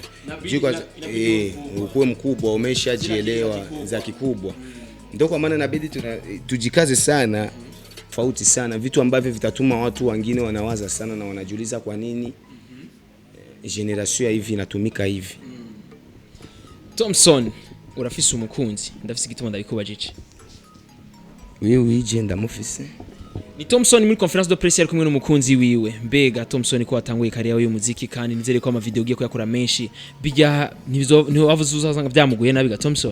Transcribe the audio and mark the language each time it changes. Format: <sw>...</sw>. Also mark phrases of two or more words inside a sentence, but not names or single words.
<sw>Ukuwe mkubwa umeshajielewa za kikubwa. Ndio kwa maana inabidi tujikaze sana. Tofauti sana vitu ambavyo vitatuma watu wengine wanawaza sana na wanajiuliza kwa nini generation ya hivi inatumika hivi.</sw> <rn>Thompson urafise umukunzi ndafise gituma ndabikubajije. Wewe je ndamufise? Ni Thompson muri</rn> <fr>conference de presse</fr> <rn>yari kumwe n'umukunzi wiwe. Mbega Thompson ko atanguye kariya y'umuziki kandi nizere ko ama video ugiye kuyakora menshi bijya niho wavuze uzasanga byamuguye nabi ga Thompson.</rn>